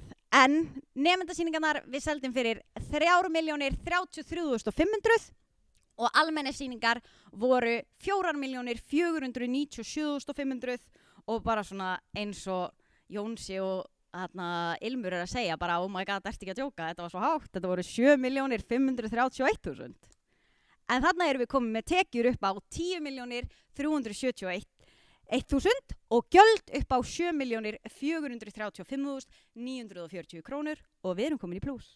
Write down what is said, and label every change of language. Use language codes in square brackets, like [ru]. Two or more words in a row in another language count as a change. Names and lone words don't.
[is] En nemendasýningarnar við seldum fyrir 3.033.500 og almenna sýningar voru 4.497.500 og bara svona eins og Jónsi og Ilmur að segja bara [en] oh my god, [is] ertu ekki að djóka, þetta var svo hátt, þetta voru 7.531.000. En þarna erum við komið með tekjur upp á 10.371.000 og gjöld upp á 7.435.940 krónur og við erum komin í plús.